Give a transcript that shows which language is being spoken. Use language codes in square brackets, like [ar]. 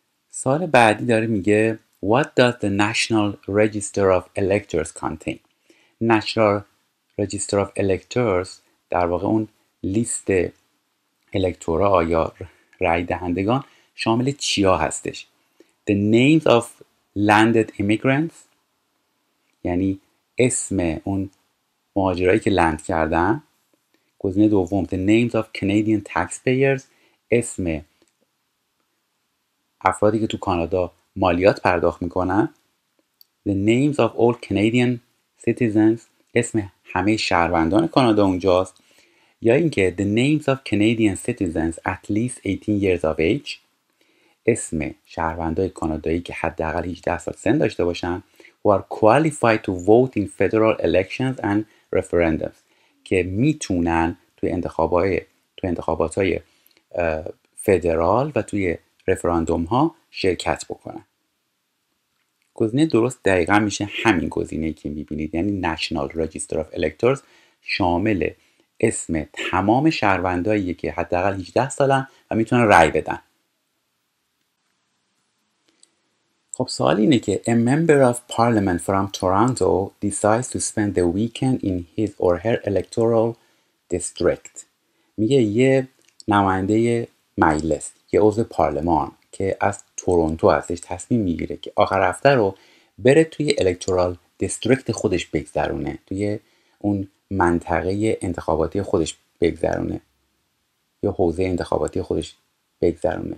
[fa] سوال بعدی داره میگه [en] What does the National Register of Electors contain؟ [fa] National Register of Electors در واقع اون لیست الکتورا یا رای دهندگان شامل چیا هستش؟ [en] The names of landed immigrants، [fa] یعنی اسم اون مهاجرایی که لند کردن. گزینه دوم [en] The names of Canadian taxpayers، [fa] اسم افرادی که تو کانادا مالیات پرداخت میکنن. [en] The names of all Canadian citizens، [fa] اسم همه شهروندان کانادا اونجاست. یا اینکه [en] The names of Canadian citizens at least 18 years of age، [fa] اسم شهروندای کانادایی که حداقل 18 سال سن داشته باشن. [en] who are qualified to vote in federal elections and referendums، [fa] که میتونن توی انتخابات‌های فدرال و توی رفراندوم ها شرکت بکنن. گزینه درست دقیقا میشه همین گزینه‌ای که میبینید، یعنی National Register of Electors، شامل اسم تمام شهرونداییه که حداقل 18 سالن و میتونن رأی بدن. خب سوال اینه که [en] A member of parliament from Toronto decides to spend the weekend in his or her electoral district. [fa] میگه یه نماینده مجلس، یه عضو پارلمان که از تورنتو هستش، تصمیم میگیره که آخر هفته رو بره توی الکتورال دیستریکت خودش بگذرونه، توی اون منطقه انتخاباتی خودش بگذرونه یا حوزه انتخاباتی خودش بگذرونه.